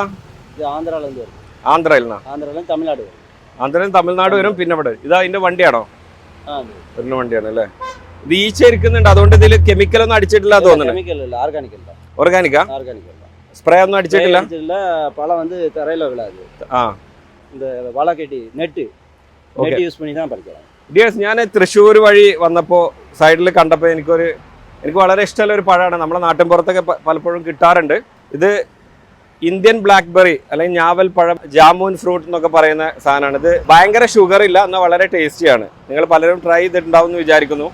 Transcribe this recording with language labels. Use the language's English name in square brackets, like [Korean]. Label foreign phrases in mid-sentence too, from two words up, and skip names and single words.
[Malayalam] ആന്ധ്രയിൽ ആന്ധ്രയിൽ തമിഴ്നാട് വരും. പിന്നെ ഇവിടെ ഇതാ അതിന്റെ വണ്ടിയാണോ? വരുന്ന വണ്ടിയാണ് അല്ലേ? ഇത് ഈച്ച ഇരിക്കുന്നുണ്ട്, അതുകൊണ്ട് ഇതിൽ കെമിക്കൽ ഒന്നും അടിച്ചിട്ടില്ല തോന്നുന്നു. ഓർഗാനിക്കാ? സ്പ്രേ ഒന്നും അടിച്ചിട്ടില്ല. [Tamil] പഴം வந்து தரையில விழாது. இந்த வலை கட்டி நெட் യൂസ് பண்ணி தான் பறிக்கலாம். [Malayalam] ഡിയേഴ്സ്, ഞാൻ തൃശ്ശൂർ വഴി വന്നപ്പോൾ സൈഡിൽ കണ്ടപ്പോൾ എനിക്ക് വളരെ ഇഷ്ടമുള്ള ഒരു പഴമാണ്. നമ്മുടെ നാട്ടിൻപുറത്തൊക്കെ പലപ്പോഴും കിട്ടാറുണ്ട്. ഇത് [English] Indian blackberry [Malayalam] അല്ലെങ്കിൽ ഞാവൽ പഴം, [English] jamun fruit [Malayalam] എന്നൊക്കെ പറയുന്ന സാധനമാണ്. ഇത് ഭയങ്കര ഷുഗർ ഇല്ല, എന്നാൽ വളരെ ടേസ്റ്റിയാണ്. നിങ്ങൾ പലരും ട്രൈ ചെയ്തിട്ടുണ്ടാവും എന്ന് വിചാരിക്കുന്നു.